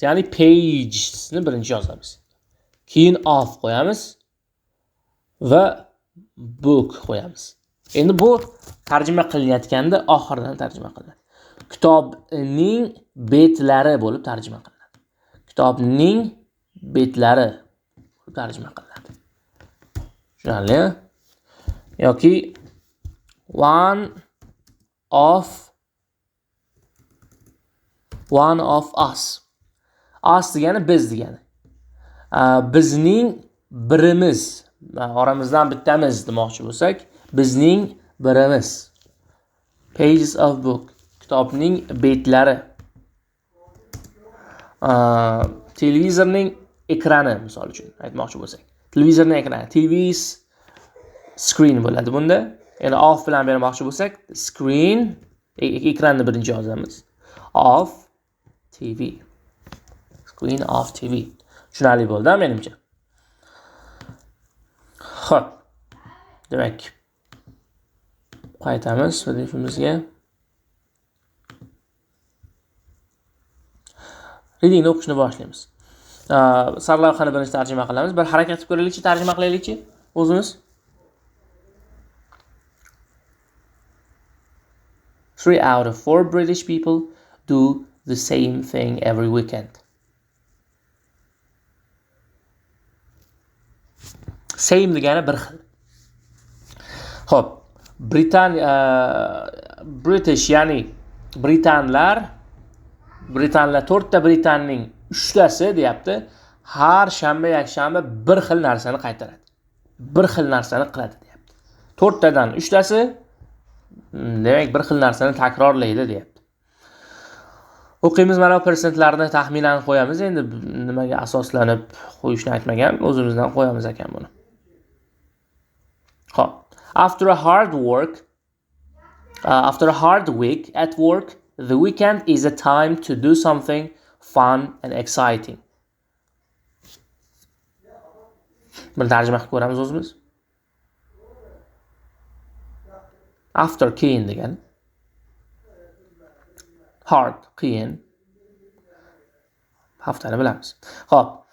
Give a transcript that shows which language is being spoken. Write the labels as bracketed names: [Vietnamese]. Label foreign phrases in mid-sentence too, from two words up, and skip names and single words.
[Uzbek] Ya'ni pagesni birinchi yozamiz. Keyin of qo'yamiz va book qo'yamiz. Endi bu tarjima qilinayotganda oxiridan tarjima qilinadi. Kitobning betlari bo'lib tarjima qilinadi. Kitobning betlari bo'lib tarjima qilinadi. Tushunarli? Yoki [English] one of us. [Uzbek] Us degani biz degani. Bizning birimiz, oramizdan bittamiz demoqchi bo'lsak, bizning birimiz. [English] Pages of book, [Uzbek] kitobning betlari. Televizorning ekrani misol uchun aytmoqchi bo'lsak. Televizorning ekrani, [English] TV's screen [Uzbek] bo'ladi bunda. Endi off bilan bermoqchi bo'lsak, screen, ekranni birinchi yozamiz. [English] Of TV. Screen of TV. [Uzbek] Tushunarli bo'ldi menimcha. Xo'p. Demak, qaytamiz videomizga. Readingni o'qishni boshlaymiz. Sarlavhani birinchi tarjima qilamiz. Bir harakat qilib ko'raylikchi, tarjima qilaylikchi o'zimiz. [English] 3 out of 4 British people do the same thing every weekend. [Uzbek] Same degani bir xil. Xo'p, British ya'ni Britanlar 4ta Britanning 3tasi deyapti, har shanba yakshanba bir xil narsani qaytaradi. Bir xil narsani qiladi deyapti. 4tadan 3tasi demak bir xil narsani takrorlaydi deyapti. O'qiymiz, mana persentlarni taxminan qo'yamiz. Endi nimaga asoslanib qo'yishni aytmagan, o'zimizdan qo'yamiz ekan buni. Xo'p. [English] After a hard week at work, the weekend is a time to do something fun and exciting. [Uzbek] Buni tarjima qilib ko'ramiz o'zimiz. After keyin degan. Hard, qiyin. Haftani bilamiz. Xo'p.